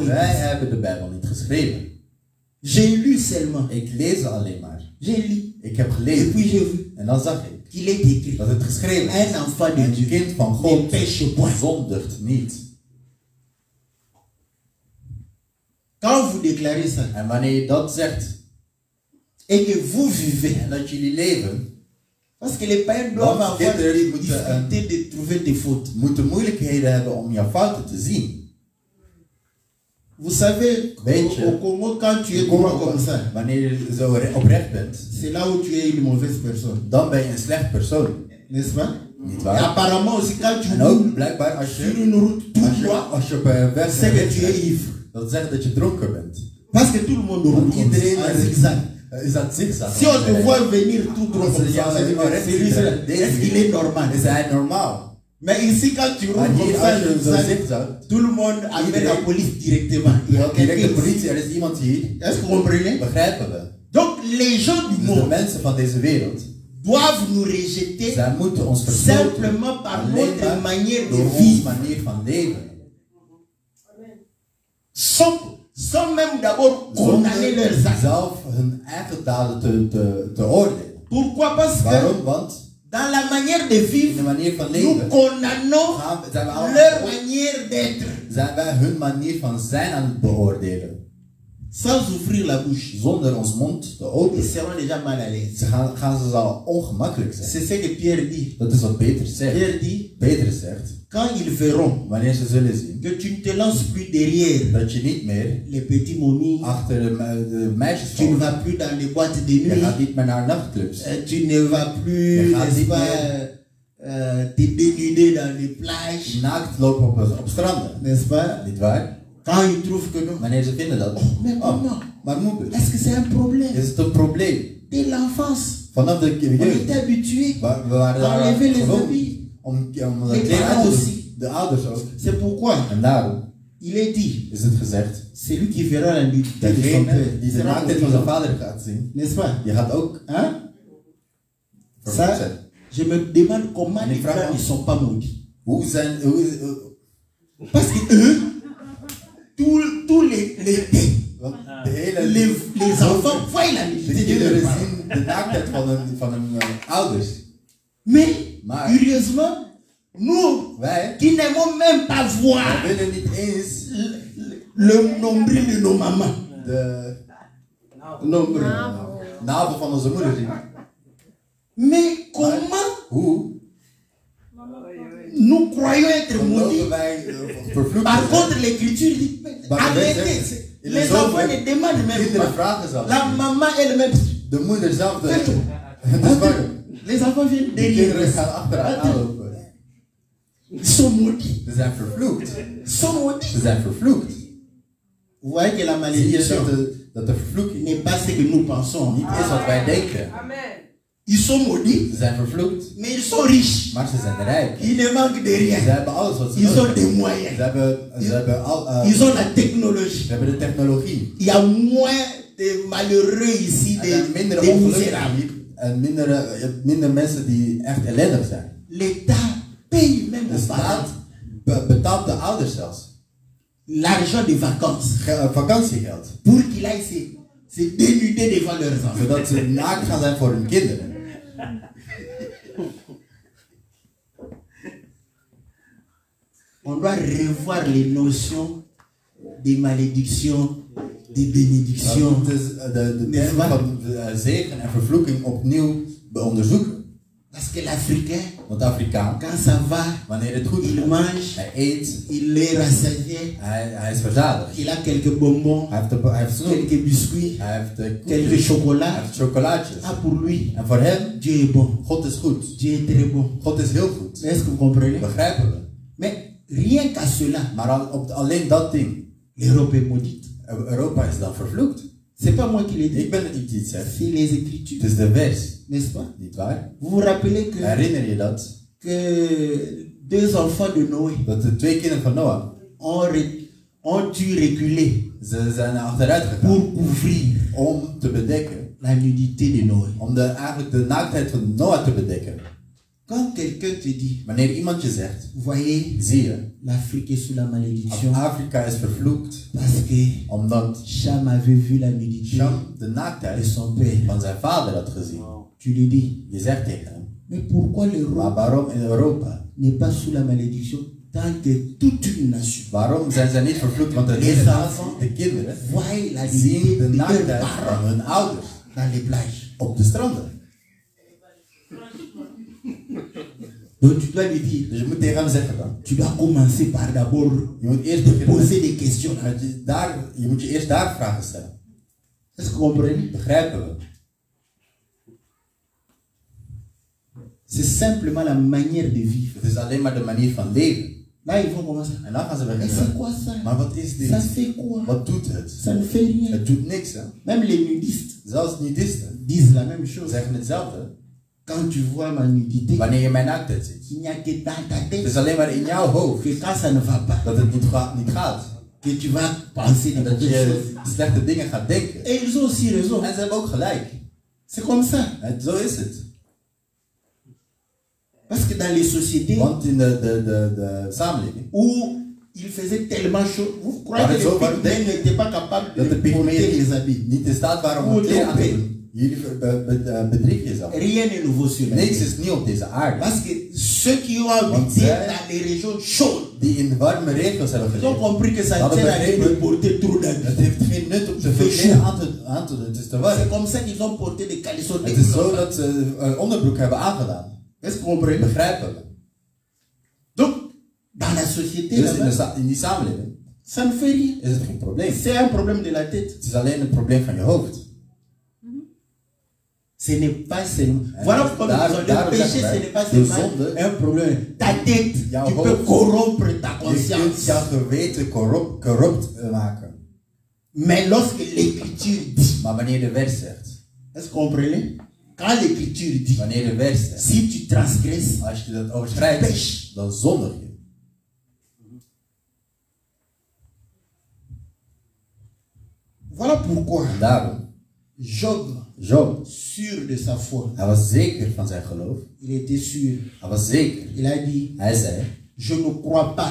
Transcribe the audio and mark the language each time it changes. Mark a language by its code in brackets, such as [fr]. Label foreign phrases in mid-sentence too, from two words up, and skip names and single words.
[nl] Wij [fr] écrit. [nl] hebben de Bijbel niet geschreven. [fr] J'ai lu seulement. [nl] Ik lees alleen maar. [fr] J'ai lu. [nl] Ik heb [fr] Et [nl] gelezen. [fr] puis j'ai vu [nl] En dan zag ik [fr] qu'il est écrit. [nl] dat het geschreven is. [fr] Un enfant de [nl] Een [fr] Dieu [nl] kind van [fr] ne [nl] God [fr] pêche point. [nl] zondigt niet. [fr] Quand vous déclarez ça, [nl] En wanneer je dat zegt [fr] et que vous vivez, [nl] en dat jullie leven, [fr] parce que les païens doivent [nl] Want [fr] avoir [nl] kinderen [fr] des [nl] moeten, [fr] difficultés de trouver des fautes. [nl] moeten moeilijkheden hebben om jouw fouten te zien. [fr] Vous savez, [nl] Weet je, [fr] au Congo, quand tu es droit comme ça, [nl] wanneer je zo oprecht bent, [fr] c'est là où tu es une mauvaise personne. [nl] dan ben je een slecht persoon. [fr] N'est-ce pas? [nl] Niet [fr] Et [nl] waar? [fr] apparemment aussi, quand tu [nl] En ook [fr] roules [nl] blijkbaar als [fr] sur [nl] je, [fr] une route tout droit, [nl] als je op weg [fr] c'est que tu es [nl] bent, [fr] ivre. [nl] dat zegt dat je dronken bent. [fr] Parce que tout le monde roule [nl] Want [fr] comme ça, [nl] iedereen [fr] en zigzag. [nl] is dat zigzag. [fr] Si on te voit venir tout droit comme ça, [nl] Ja, [fr] on se dit, mais celui-là, est-ce qu'il est normal? [nl] Is hij normaal? [fr] Mais ici, quand tu [nl] Maar [fr] roules comme [nl] hier [fr] ça, [nl] als je zo [fr] zigzag, [nl] zigzag, [fr] tout le monde amène la police directement. Il y a direct de quelqu'un ici. [nl] politie, er is iemand hier, [fr] Est-ce que vous comprenez? [nl] begrijpen we. [fr] Donc, les gens du [nl] Dus de [fr] monde [nl] mensen van deze wereld, [fr] doivent nous rejeter [nl] zij moeten ons verstoten [fr] simplement par [nl] alleen [fr] notre [nl] maar [fr] manière [nl] door [fr] de [nl] onze [fr] vivre. [nl] manier van leven. [fr] Sans même d'abord condamner [nl] Zonder [fr] leurs actes. [nl] zelf hun eigen daden te oordelen. [fr] Pourquoi? Parce que [nl] Waarom? Want [fr] dans la manière de [nl] in de [fr] vivre, [nl] manier van [fr] nous [nl] leven [fr] condamnons [nl] zijn we allemaal- [fr] leur manière d'être [nl] zijn wij hun manier van zijn aan het beoordelen. [fr] sans ouvrir la bouche. [nl] Zonder ons mond te [fr] Ils [nl] openen. [fr] seront déjà mal à l'aise. [nl] Gaan ze al ongemakkelijk zijn. [fr] C'est ce que Pierre dit. [nl] Dat is wat Petrus zegt. [fr] Pierre dit, [nl] Petrus zegt, [fr] quand ils verront [nl] wanneer ze zullen zien [fr] que tu ne te lances plus derrière [nl] dat je niet meer [fr] les petits momies, [nl] achter de meisjes [fr] tu ne [nl] volgt. [fr] vas plus dans les boîtes de [nl] Je [fr] nuit, [nl] gaat niet meer naar nachtclubs. [fr] tu ne vas plus, [nl] Je gaat [fr] n'est-ce [nl] niet [fr] pas, te dénuder dans les plages, [nl] Naakt lopen op stranden. [fr] n'est-ce pas? [nl] Niet waar? [fr] Quand ils trouvent que non. [nl] Wanneer ze vinden dat. [fr] Mais comment? [nl] Maar moeder, [fr] Est-ce que c'est un problème? [nl] is het een probleem? [fr] Dès l'enfance, [nl] Vanaf de [fr] on [nl] jeugd. [fr] était habitués [nl] We waren [fr] à [nl] daar [fr] enlever les [nl] gewoon [fr] habits. [nl] om de [fr] Les [nl] kleren [fr] parents [nl] uit te [fr] aussi. [nl] doen. De ouders ook. [fr] C'est pourquoi [nl] En daarom [fr] il est dit, [nl] is het gezegd, [fr] celui qui verra la nudité de son [nl] degene [fr] père [nl] die de [fr] sera [nl] naaktheid van zijn [fr] maudit. [nl] vader gaat zien, [fr] N'est-ce pas? [nl] die gaat ook [fr] Hein? [nl] vervloekt [fr] Ça, [nl] zijn. [fr] je me demande comment Mais les frères vraiment. ne sont pas maudits. [nl] Hoe zijn, [fr] Parce que eux, tous les [nl] want de hele [fr] les enfants voient la [nl] de [fr] nudité de [nl] kinderen [fr] leurs parents. [nl] zien de naaktheid van hun ouders. [fr] Mais, [nl] Maar- [fr] curieusement, nous [nl] Wij, [fr] qui n'aimons même pas [nl] wij [fr] voir [nl] willen niet eens [fr] le nombril de nos mamans, [nl] de [fr] nombril. [nl] navel van onze moeder zien. [fr] Mais comment [nl] Hoe [fr] nous croyons être [nl] geloven [fr] maudits? [nl] wij vervloekt [fr] Par [nl] te zijn? [fr] contre, l'écriture dit, [nl] Maar [fr] arrêtez, [nl] in [fr] les [nl] de zomer- [fr] enfants ne demandent même [nl] Kinderen [fr] pas. [nl] vragen zelfs. [fr] La maman elle-même, [nl] De moeder zelf. [fr] Fais tout. [nl] Het is warm. [fr] les enfants viennent [nl] De kinderen [fr] derrière. [nl] gaan achteraan aanlopen. [fr] Ils sont maudits. [nl] Ze zijn vervloekt. [fr] Ils sont maudits. [nl] Ze zijn vervloekt. [fr] Vous voyez que la [nl] Zie je [fr] malédiction [nl] dat de vervloeking [fr] n'est pas ce que nous pensons. [nl] niet is wat wij denken. [fr] Ils sont maudits, [nl] Ze zijn vervloekt, [fr] mais ils sont riches. [nl] maar ze zijn rijk. [fr] Ils ne manquent de [nl] Ze [fr] rien. [nl] hebben alles wat ze [fr] Ils ont [nl] nodig [fr] des [nl] hebben. [fr] moyens. [nl] Ze hebben [fr] Ils ont la technologie. [nl] ze hebben de technologie. [fr] Il y a moins de malheureux ici, [nl] Er zijn [fr] des [nl] minder ongelukken [fr] misérables. [nl] hier en minder mensen die echt ellendig zijn. [fr] L'État paye même [nl] De [fr] aux [nl] staat [fr] parents [nl] betaalt de ouders zelfs [fr] l'argent des vacances [nl] vakantiegeld. [fr] pour qu'ils aillent se dénuder devant leurs enfants. [nl] Zodat ze naakt gaan zijn voor hun kinderen. [fr] On doit revoir les notions de malédiction, de bénédiction. [nl] Dus de termen van zegen en vervloeking opnieuw onderzoeken. [fr] Parce que l'Africain, [nl] Want de Afrikaan, [fr] quand ça va, [nl] wanneer het goed [fr] il [nl] gaat, [fr] mange, [nl] hij eet, [fr] il est rassasié, [nl] hij is verzadigd. [fr] il a quelques bonbons, [nl] Hij heeft snoep, [fr] quelques biscuits, [nl] hij heeft [fr] quelques [nl] koekjes, hij [fr] chocolats. [nl] heeft chocolaatjes. [fr] Ah, pour lui, [nl] En voor hem, [fr] Dieu est bon. [nl] God is goed. [fr] Dieu est très bon. [nl] God is heel goed. [fr] Est-ce que vous comprenez? [nl] Begrijpen we. [fr] Mais rien qu'à cela, [nl] Maar alleen dat ding, [fr] l'Europe est maudite. [nl] Europa is dan vervloekt. [fr] C'est pas moi qui l'ai dit, [nl] Ik ben het niet die het zegt. [fr] c'est les Écritures, [nl] Het is de vers, [fr] n'est-ce pas? [nl] niet waar? [fr] Vous vous rappelez [nl] Herinner je dat? [fr] que deux enfants de Noé [nl] Dat de twee kinderen van Noach [fr] ont ont dû reculer [nl] Ze zijn achteruit gegaan [fr] pour couvrir [nl] om te bedekken, [fr] la nudité de Noé. [nl] om eigenlijk de naaktheid van Noah te bedekken. [fr] Quand quelqu'un te dit, [nl] Wanneer iemand je zegt, [fr] vous voyez, [nl] zie je, [fr] l'Afrique est sous la malédiction [nl] Afrika is vervloekt, [fr] parce que [nl] omdat [fr] Cham avait vu la nudité [nl] Shem de [fr] de [nl] naaktheid [fr] son père. [nl] van zijn vader had gezien. [fr] Tu lui dis, [nl] Je zegt tegen hem, [fr] mais pourquoi [nl] maar [fr] l'Europe [nl] waarom in Europa? [fr] n'est pas sous la malédiction tant que toute une nation [nl] Waarom zijn zij niet vervloekt? Want de [fr] Les [nl] hele [fr] enfants [nl] natie, de kinderen, [fr] voient la [nl] zien [fr] nudité [nl] de [fr] de leurs [nl] naaktheid [fr] parents [nl] van hun ouders [fr] dans les plages. [nl] op de stranden. [fr] Donc tu dois lui dire, [nl] Dus je moet tegen hem zeggen dan. [fr] tu dois commencer par d'abord [nl] Je moet eerst [fr] te [nl] beginnen [fr] poser des questions. [nl] met je moet je eerst daar vragen stellen. [fr] Est-ce que vous comprenez? [nl] Begrijpen we? [fr] C'est simplement la manière de vivre. [nl] Het is alleen maar de manier van leven. [fr] Là, ils vont commencer. [nl] En dan gaan ze [fr] Mais c'est [nl] beginnen. [fr] quoi ça? [nl] Maar wat is dit? [fr] Ça fait quoi? [nl] Wat doet het? [fr] Ça ne fait rien. [nl] Het doet niks, hè? [fr] Même les nudistes [nl] Zelfs nudisten [fr] disent la même chose. [nl] zeggen hetzelfde. [fr] Quand tu vois ma nudité, [nl] Wanneer je mijn naaktheid ziet. [fr] il n'y a que dans ta [nl] Het [fr] tête [nl] is alleen maar in jouw hoofd [fr] que quand ça ne va pas, [nl] dat het niet gaat. [fr] que tu vas penser des [nl] En dat [fr] mauvaises choses. [nl] je slechte dingen gaat denken. [fr] Et ils ont aussi raison. [nl] En ze hebben ook gelijk. [fr] C'est comme ça. [nl] En zo is het. [fr] Parce que dans les sociétés [nl] Want in de samenleving, [fr] où il faisait tellement chaud, vous croyez [nl] Maar [fr] que [nl] zo [fr] les [nl] waren [fr] Pygmées n'étaient pas capables [nl] dat de [fr] de porter [nl] pygmeeën [fr] les habits? [nl] niet in staat waren om Hoe een kleed aan te [fr] tromper. [nl] doen. Jullie bedriegen jezelf. [fr] Rien n'est nouveau sur la [nl] Niks [fr] terre. [nl] is nieuw op deze aarde. [fr] Parce que ceux qui ont habité [nl] zij- [fr] dans les régions chaudes, [nl] Die in warme regio's hebben [fr] ils ont [nl] geleefd. [fr] compris que ça [nl] Dat [fr] ne sert à rien [nl] begrepen. [fr] de porter trop [nl] Het [fr] d'habits. [nl] heeft geen nut om te veel Veel kleren aan te doen. Het is te [fr] C'est [nl] warm. [fr] comme ça qu'ils ont porté des caleçons. [nl] Het is zo dat ze onderbroek hebben aangedaan. [fr] Est-ce que vous comprenez? [nl] Begrijpen we. [fr] Donc, dans la société, [nl] Dus [fr] là-bas, [nl] in die samenleving [fr] ça ne fait rien. [nl] is het geen probleem. [fr] C'est un problème de la tête. [nl] Het is alleen een probleem van je hoofd. [fr] Ce n'est pas seulement. Voilà pourquoi nous disons, le péché, ce n'est pas seulement un problème. Ta tête, tu peux corrompre ta [nl] Je kunt [fr] conscience. [nl] jouw geweten corrupt maken. [fr] Mais lorsque l'écriture dit, [nl] Maar wanneer de vers zegt, [fr] est-ce que vous comprenez? Quand l'écriture dit, [nl] wanneer de vers zegt, [fr] si tu transgresses, [nl] als je dat overschrijdt, dan zondig je. [fr] voilà pourquoi [nl] Daarom, Job, [fr] sûr de sa foi, [nl] hij was zeker van zijn geloof. [fr] il était sûr. [nl] Hij was zeker. [fr] Il a dit, [nl] Hij zei, [fr] je ne crois pas